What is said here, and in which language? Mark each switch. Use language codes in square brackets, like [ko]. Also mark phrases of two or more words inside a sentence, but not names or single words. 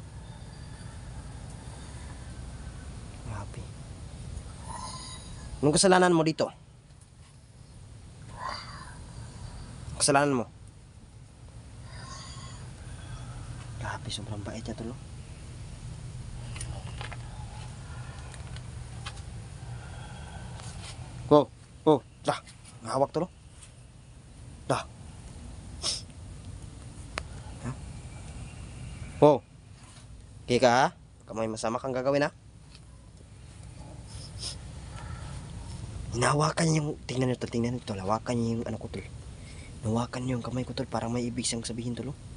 [tl] Grabe. Anong kasalanan mo dito? Kasalanan mo? Grabe, sobrang bait niya tol. Dah, ngawak tol. Dah. Okay ka ha? Kamay masama kang gagawin ha? Hinawakan niya yung, tingnan nyo tol, hawakan niya yung ano ko tol. Nawakan niya yung kamay ko tol, parang may ibig siyang sabihin tol.